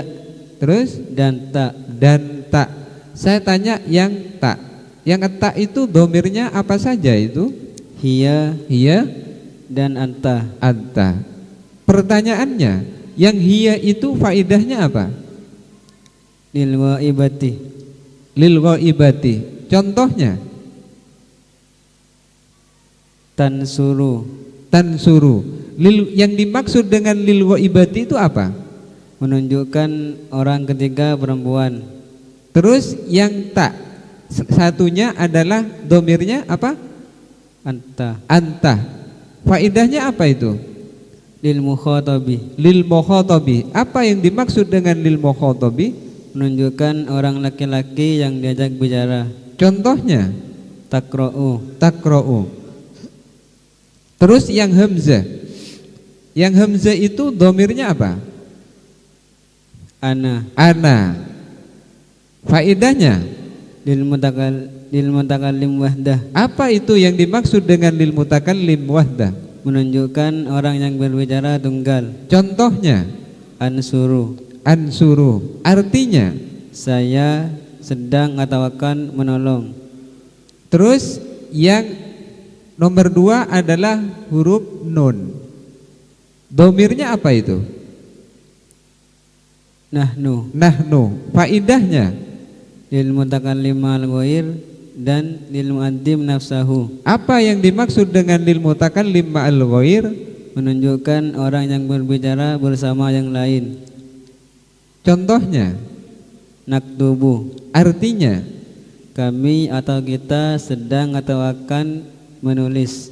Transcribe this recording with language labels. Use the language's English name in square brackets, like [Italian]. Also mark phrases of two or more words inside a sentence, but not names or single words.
[Indonesian] terus, dan ta. dan tak. Saya tanya yang tak. Yang tak itu domirnya apa saja itu? Hiya Hiya, dan anta. anta. Pertanyaannya, yang hiya itu faidahnya apa? [Arabic] Lil waibati. Lil ghaibati. [Indonesian] Contohnya, Tansuru, tansuru. Yang dimaksud dengan [Arabic] lil ghaibati [Indonesian] itu apa? menunjukkan orang ketiga perempuan. Terus yang tak, satunya adalah domirnya apa? Anta. Anta. Faidahnya apa itu? [Arabic] Lil mukhatabi, Lil mukhatabi. [Indonesian] Apa yang dimaksud dengan [Arabic] lil mukhatabi? [Indonesian] menunjukkan orang laki-laki yang diajak bicara. Contohnya, Takra'u, takra'u. Terus yang hamzah. Yang hamzah itu domirnya apa? ana. Ana. Faidahnya, [Arabic] Lil mutakallim wahdah, [Indonesian] apa itu yang dimaksud dengan [Arabic] lil mutakallim wahdah? [Indonesian] menunjukkan orang yang berbicara tunggal. Contohnya, Ansuru, ansuru. Artinya, saya sedang atau akan menolong. terus yang nomor 2 adalah huruf nun. Domirnya apa itu? Nahnu, Nahnu. Faidahnya, [Arabic] lil mutakallim al ghair [Indonesian] dan [Arabic] lil muaddim nafsahu, [Indonesian] apa yang dimaksud dengan [Arabic] lil mutakallim ma'al ghair? [Indonesian] menunjukkan orang yang berbicara bersama yang lain. Contohnya, Naktubu, artinya. kami atau kita sedang atau akan menulis.